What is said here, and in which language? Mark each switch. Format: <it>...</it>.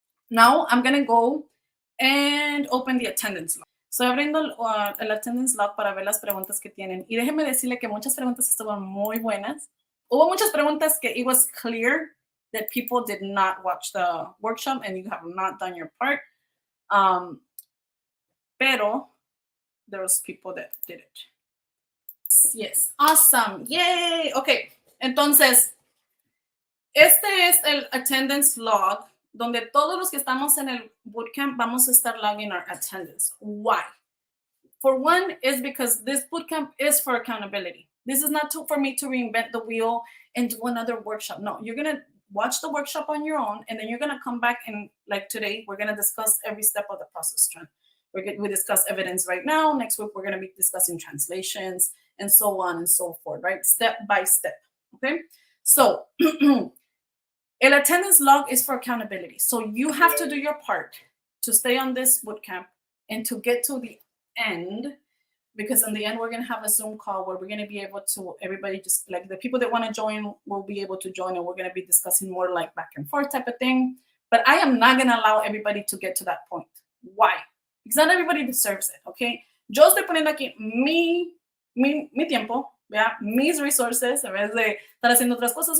<en>Now I'm going to go and open the attendance log.</en> <es>Estoy abriendo el attendance log para ver las preguntas que tienen. Y déjenme decirle que muchas preguntas estaban muy buenas. Hubo muchas preguntas que</es> <en>it was clear that people did not watch the workshop and you have not done your part.</en> <es>Pero</es> <en>there was people that did it. Yes, awesome, yay.</en> <es>Okay, entonces, este es el attendance log, donde todos los que estamos en el bootcamp vamos a estar</es> <en>logging our attendance. Why? For one, is because this bootcamp is for accountability. This is not for me to reinvent the wheel and do another workshop. No, you're going to watch the workshop on your own, and then you're going to come back and, like today, we're going to discuss every step of the process. We discuss evidence right now. Next week, we're going to be discussing translations and so on and so forth, right? Step by step, okay? So el attendance log is for accountability. So you have to do your part to stay on this bootcamp and to get to the end, because in the end, we're going to have a Zoom call where we're going to be able to, everybody just like the people that want to join will be able to join, and we're going to be discussing more like back and forth type of thing. But I am not going to allow everybody to get to that point. Why? Because not everybody deserves it, okay?</en> <es>Yo estoy poniendo aquí mi tiempo, ¿ya? Mis resources, en vez de estar haciendo otras cosas.</es>